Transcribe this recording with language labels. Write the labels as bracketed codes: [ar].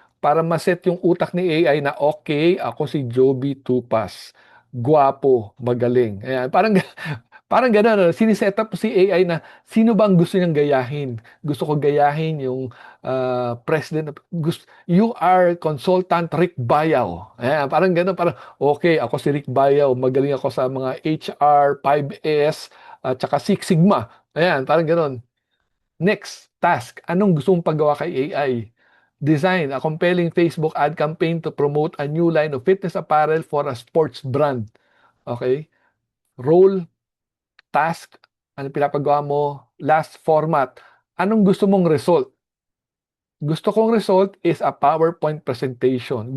[tl] Para maset yung utak ni AI na okay, ako si Joby Tupas. Guwapo, magaling. Ayan, parang gano'n, siniset up si AI na sino bang gusto niyang gayahin. Gusto ko gayahin yung president. [en] You are consultant Rick Bayaw. [tl] Ayan, parang gano'n, parang okay, ako si Rick Bayaw. Magaling ako sa mga HR, 5S, at saka Six Sigma. Ayan, parang gano'n. Next, task. Anong gusto mong paggawa kay AI? [en] Design a compelling Facebook ad campaign to promote a new line of fitness apparel for a sports brand. [tl] Okay? Role, task, ano pinapagawa mo? Last, format. Anong gusto mong result? Gusto kong result is a PowerPoint presentation.